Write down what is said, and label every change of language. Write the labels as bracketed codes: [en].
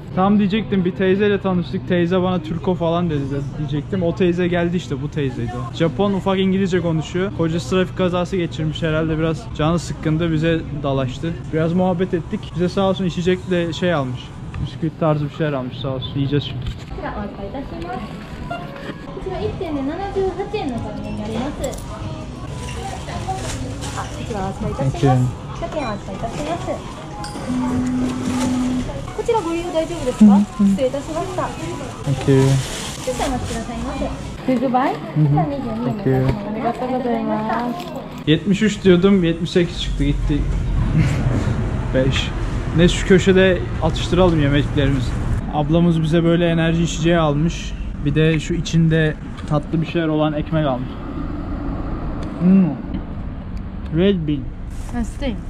[tr] Tam diyecektim, bir teyzeyle tanıştık. Teyze bana Türko falan dedi diyecektim. O teyze geldi, işte bu teyzeydi o. Japon, ufak İngilizce konuşuyor. Kocası trafik kazası geçirmiş herhalde, biraz canı sıkkındı, bize dalaştı. Biraz muhabbet ettik. Bize sağ olsun içecek de şey almış. Bisküvit tarzı bir şeyler almış, sağ olsun. Yiyeceğiz şimdi. [ja] こちらお預かりいたします。こちら1点で78円の価格になります。あ、こちらお預かりいたします。100円お預かりいたします。こちらご利用大丈夫ですか？失礼いたしました。 [en] Thank you. [ja] 少々お待ちくださいませ。 [en] Goodbye。 [ja] こちら22円の価格になります。ありがとうございます。 [tr] 73 diyordum, 78 çıktı gitti. 5. Ne şu köşede atıştıralım yemeklerimizi. Ablamız bize böyle enerji içeceği almış. Bir de şu içinde tatlı bir şeyler olan ekmek almış. [en] Red bean. [tr] Nasıl?